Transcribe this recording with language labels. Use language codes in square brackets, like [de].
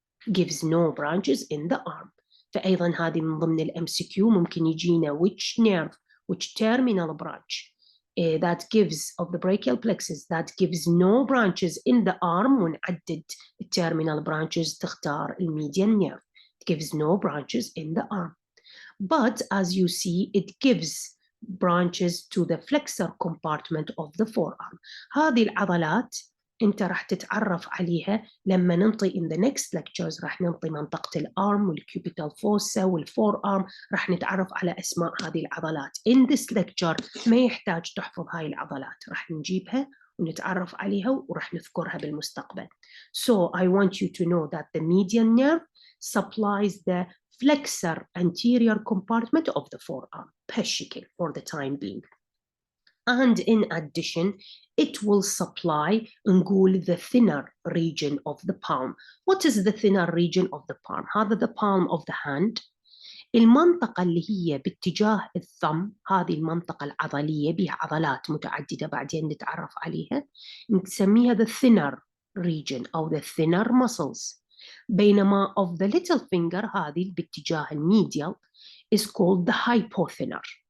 [en] Gives no branches in the arm. [ar] فأيضا هذه من ضمن الMCQ ممكن يجينا [en] which nerve, which terminal branch that gives of the brachial plexus that gives no branches in the arm. [ar] ونعدد terminal branches تختار الميديان nerve. [en] It gives no branches in the arm. But as you see, it gives branches to the flexor compartment of the forearm. [ar] هذه العضلات أنت راح تتعرف عليها لما ننطي [en] in the next lectures. [ar] راح ننطي منطقة الأرم والكيوبيتال فوسا والفور أرم، راح نتعرف على أسماء هذه العضلات. [en] in this lecture [ar] ما يحتاج تحفظ هاي العضلات، راح نجيبها ونتعرف عليها وراح نذكرها بالمستقبل. [en] So I want you to know that the median nerve supplies the flexor anterior compartment of the forearm [ar] بهالشكل [en] for the time being. And in addition, it will supply [ar] نقول [en] the thinner region of the palm. What is the thinner region of the palm? [ar] هذا [en] the palm of the hand. [ar] المنطقة اللي هي باتجاه الثumb، هذه المنطقة العضلية بها عضلات متعددة بعدين نتعرف عليها، نسميها [en] the thinner region [ar] أو [en] the thinner muscles. بينما of the little finger [ar] هذه باتجاه الميديال [en] is called the hypothinner.